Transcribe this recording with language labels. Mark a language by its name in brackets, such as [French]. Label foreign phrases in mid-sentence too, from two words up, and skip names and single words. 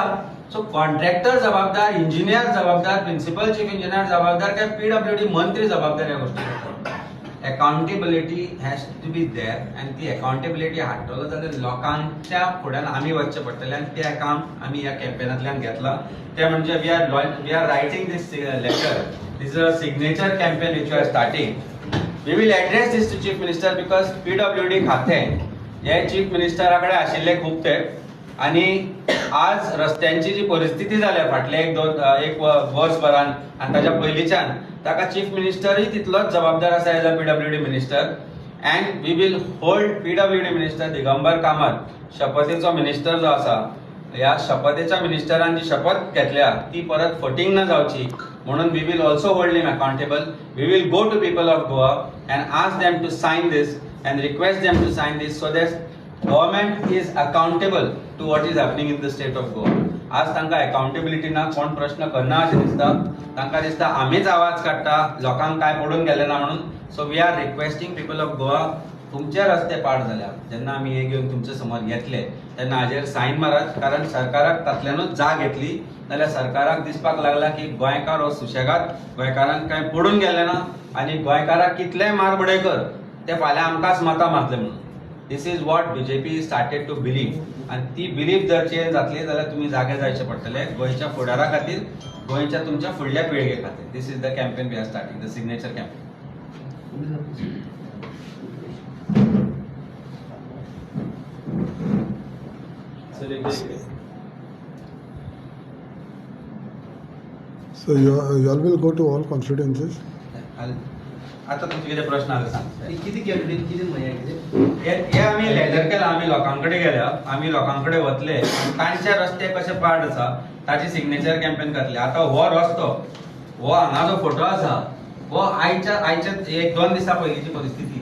[Konkani] सो कॉन्ट्रॅक्टर जबाबदार, इंजिनियर जबाबदार, प्रिन्सिपल चीफ इंजिनियर जबाबदार काय PWD मंत्री जबाबदार ह्या गोष्टी. [English] accountability has to be there [Konkani] आनी ती अकाउंटेबिलिटी हाडटलो जाल्यार लोकांच्या फुड्यान आमी वचचें पडटलें आनी तें काम आमी ह्या कॅम्पेनांतल्यान घेतलां. ते म्हणजे [English] we are writing this letter. This is a signature campaign which we are starting. We will address this to Chief Minister because [Konkani] PWD खातें हे चीफ मिनिस्टराकडे आशिल्ले खूप तेंप आनी आज रस्त्यांची जी परिस्थिती जाल्या फाटले एक वर्सभरान आनी ताच्या पयलींच्यान ताका चीफ मिनिस्टरूय तितलोच जबाबदार आसा [English] as a PWD minister. and we will hold PWD minister [Konkani] दिगंबर कामत शपथेचो मिनिस्टर जो आसा ह्या शपथेच्या मिनिस्टरान जी शपथ घेतल्या ती परत फटींग न जावची म्हणून [English] we will also hold him accountable. we will go to people of Goa and ask them to sign this and request them to sign this so that government is accountable to what is happening in the state of Goa. [Konkani] आज तांकां अकाउंटेबिलिटी ना, कोण प्रश्न करना अशें दिसता. तांकां दिसता आमीच आवाज काडटा, लोकांक काय पडून गेले ना म्हणून. [English] so we are requesting people of Goa, [Konkani] तुमचे रस्ते पाड जाल्या जेन्ना आमी हे घेवन तुमचे समोर येतले तेन्ना हाजेर सायन मारात. कारण सरकाराक तातल्यानूच जाग घेतली जाल्यार सरकाराक दिसपाक लागला की गोंयकार हो सुशेगाद, गोंयकारांक काय पडून गेले ना आनी गोंयकाराक कितलेय मारबडयकर ते फाल्यां आमकांच मतां मारतले म्हणून. [English] this is what BJP started to believe [Konkani] आनी ती बिलीव जर चेंज जातली जाल्यार तुमी जागे जायचे पडटले गोंयच्या फुडारा खातीर, गोंयच्या तुमच्या फुडल्या पिळगे खातीर. [English] this is the campaign we are starting, the signature campaign. So you all will go to all constituencies? [Konkani] आता तुमचे कितें प्रश्न आसा सांग. किती कॅबिनेट किती म्हणजे हे आमी लेटर केला, आमी लोकांकडे गेल्या, आमी लोकांकडे वतले तांचे रस्ते कशे पाड आसा ताची सिग्नेचर कॅम्पेन करतले. आता हो रस्तो, हो हांगा जो फोटो आसा हो आयच्या 1-2 दिसा पयलींची परिस्थिती.